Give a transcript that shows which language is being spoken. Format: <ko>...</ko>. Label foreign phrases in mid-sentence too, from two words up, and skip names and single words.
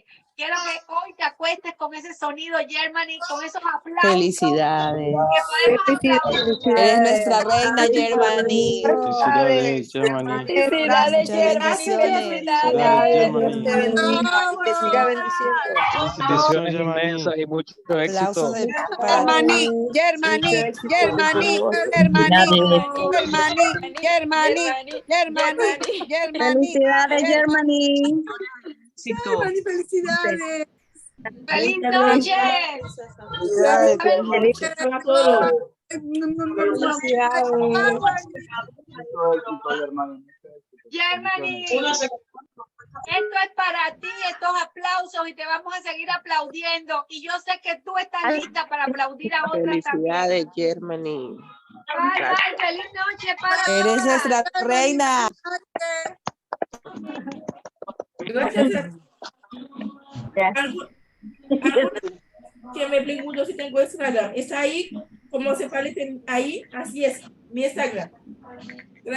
<es>Quiero que hoy te acuestes con ese sonido, Germany, con esos aplausos. Felicidades. Eres nuestra reina, Germany. Felicidades, Germany. Felicidades, Germany. Felicidades. Dios te bendiga y te siga bendiciendo. Felicitaciones, Germany. Y mucho éxito. Germany, Germany, Germany, Germany, Germany, Germany, Germany. Felicidades, Germany. Felicidades. ¡Feliz noche! Germany, esto es para ti, estos aplausos, y te vamos a seguir aplaudiendo. Y yo sé que tú estás lista para aplaudir a otras Felicidades, también. Germany.</es> <en>Bye, bye,</en> <es>feliz noche para Eres todas. nuestra reina. Gracias. Que me pregunto si tengo Instagram. ¿Está ahí? ¿Cómo se parece ahí? Así es, mi Instagram.</es>